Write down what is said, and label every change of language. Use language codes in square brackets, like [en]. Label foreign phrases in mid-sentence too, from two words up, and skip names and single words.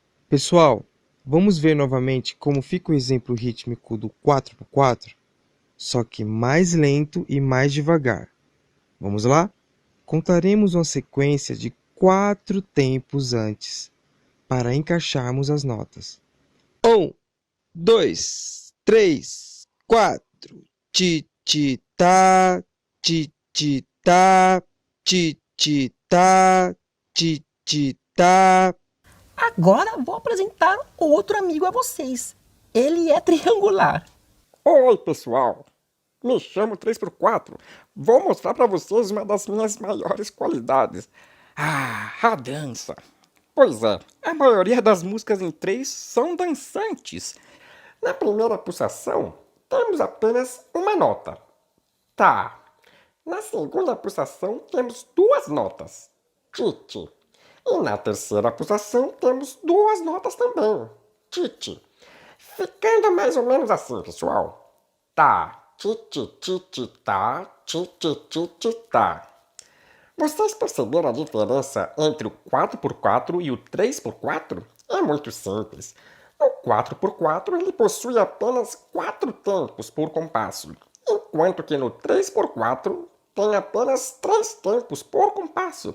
[pt] Pessoal, vamos ver novamente como fica o exemplo rítmico do 4x4, só que mais lento e mais devagar. Vamos lá? Contaremos uma sequência de 4 tempos antes, para encaixarmos as notas. 1, 2, 3, 4. Ti-ti-tá, ti-ti-tá, ti-ti-tá, ti-ti-tá. Agora vou apresentar outro amigo a vocês. Ele é triangular. Oi, pessoal. Me chamo 3x4. Vou mostrar para vocês uma das minhas maiores qualidades. A dança. Pois é, a maioria das músicas em 3 são dançantes. Na primeira pulsação, temos apenas uma nota. Tá. Na segunda pulsação, temos 2 notas. Ti-ti. E na terceira pulsação, temos 2 notas também. Ti-ti. Ficando mais ou menos assim, pessoal. Tá. Ti-ti-ti-ti-tá, ti-ti-ti-ti-tá. Vocês perceberam a diferença entre o 4x4 e o 3x4? É muito simples. O 4x4 ele possui apenas 4 tempos por compasso, enquanto que no 3x4 tem apenas 3 tempos por compasso.